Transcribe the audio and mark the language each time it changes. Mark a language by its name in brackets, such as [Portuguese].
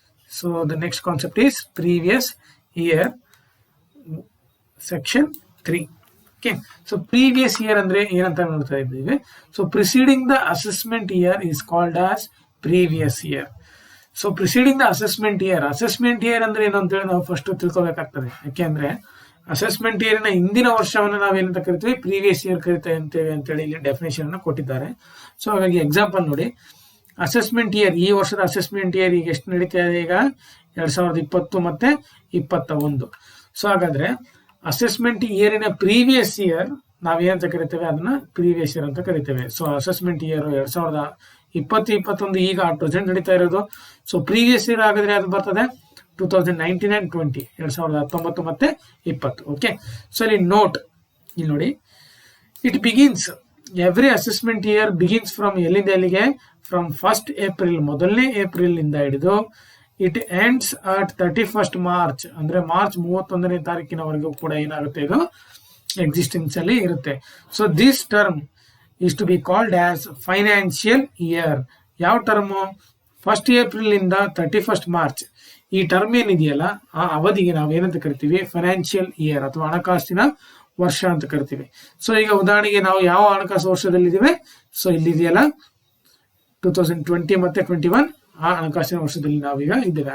[English] So the next concept is previous year, section 3. Okay, so previous year [Kannada] andre ಏನಂತ ನೋಡ್ತಾ ಇದ್ದೀವಿ. [English] So preceding the assessment year is called as previous year. [Kannada] So preceding the assessment year ಅಂದ್ರೆ ಏನು ಅಂತೇಳಿ ನಾವು first ತಿಳ್ಕೊಬೇಕಾಗ್ತದೆ. ಯಾಕೆಂದ್ರೆ assessment ಇಯರ್ನ ಹಿಂದಿನ ವರ್ಷವನ್ನು ನಾವೇನಂತ ಕರಿತೀವಿ, ಪ್ರೀವಿಯಸ್ ಇಯರ್ ಕರಿತೇವೆ ಅಂತೇಳಿ ಇಲ್ಲಿ ಡೆಫಿನೇಷನ್ ಅನ್ನು ಕೊಟ್ಟಿದ್ದಾರೆ. ಸೊ ಹಾಗಾಗಿ ಎಕ್ಸಾಂಪಲ್ ನೋಡಿ, ಅಸೆಸ್ಮೆಂಟ್ ಇಯರ್, ಈ ವರ್ಷದ ಅಸೆಸ್ಮೆಂಟ್ ಇಯರ್ ಈಗ ಎಷ್ಟು ನಡೀತಾ ಇದೆ, ಈಗ 2020 ಮತ್ತೆ 21. ಸೊ ಹಾಗಾದ್ರೆ ಅಸೆಸ್ಮೆಂಟ್ ಇಯರಿನ ಪ್ರೀವಿಯಸ್ ಇಯರ್ ನಾವೇನಂತ ಕರಿತೇವೆ, ಅದನ್ನ ಪ್ರೀವಿಯಸ್ ಇಯರ್ ಅಂತ ಕರಿತೇವೆ. ಸೊ ಅಸೆಸ್ಮೆಂಟ್ ಇಯರ್ 2020-21 ಈಗ ಪ್ರೆಸೆಂಟ್ ನಡೀತಾ ಇರೋದು. ಸೊ ಪ್ರೀವಿಯಸ್ ಇಯರ್ ಆಗಿದ್ರೆ ಅದು ಬರ್ತದೆ 2019 and 20, 2019 ಮತ್ತೆ 20. ಓಕೆ, ಸೊ ಇಲ್ಲಿ ನೋಟ್, ಇಲ್ಲಿ ನೋಡಿ, [English] it begins, every assessment year begins from [Kannada] ಎಲ್ಲಿಂದ ಎಲ್ಲಿಗೆ, ಫ್ರಮ್ 1st April, ಮೊದಲನೇ ಏಪ್ರಿಲ್ ಇಂದ ಹಿಡಿದು [English] it ends at 31st March, [Kannada] ಅಂದ್ರೆ ಮಾರ್ಚ್ 31ನೇ ತಾರೀಕಿನವರೆಗೂ ಕೂಡ ಏನಾಗುತ್ತೆ, ಇದು ಎಕ್ಸಿಸ್ಟೆನ್ಸ್ ಅಲ್ಲಿ ಇರುತ್ತೆ. [English] So this term is to be called as financial year. [Kannada] ಯಾವ ಟರ್ಮು, 1st April ಇಂದ 31st March, ಈ ಟರ್ಮ್ ಏನಿದೆಯಲ್ಲ ಆ ಅವಧಿಗೆ ನಾವು ಏನಂತ ಕರಿತೀವಿ, ಫೈನಾನ್ಷಿಯಲ್ ಇಯರ್ ಅಥವಾ ಹಣಕಾಸಿನ ವರ್ಷ ಅಂತ ಕರಿತೀವಿ. ಸೊ ಈಗ ಉದಾಹರಣೆಗೆ ನಾವು ಯಾವ ಹಣಕಾಸು ವರ್ಷದಲ್ಲಿ ಇದ್ದೀವಿ, ಸೊ ಇಲ್ಲಿದೆಯಲ್ಲ 2020 ಮತ್ತೆ 21, ಆ ಹಣಕಾಸಿನ ವರ್ಷದಲ್ಲಿ ನಾವೀಗ ಇದ್ದೇವೆ.